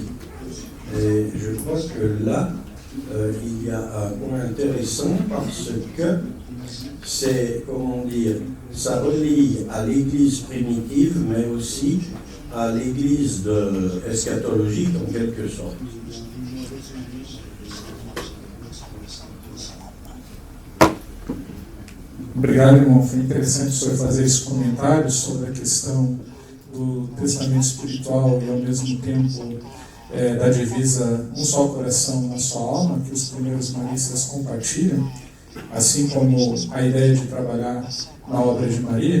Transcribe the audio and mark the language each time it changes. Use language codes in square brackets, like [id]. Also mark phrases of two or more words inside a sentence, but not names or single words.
[fr] Et je crois que là, il y a un point intéressant, parce que c'est, comment dire, ça relie à l'Église primitive, mais aussi à l'Église eschatologique en quelque sorte. [pt] Obrigado, irmão. Foi interessante o senhor fazer esse comentário sobre a questão do testamento espiritual e, ao mesmo tempo, da divisa Um Só Coração, Uma Só Alma, que os primeiros maristas compartilham, assim como a ideia de trabalhar na obra de Maria.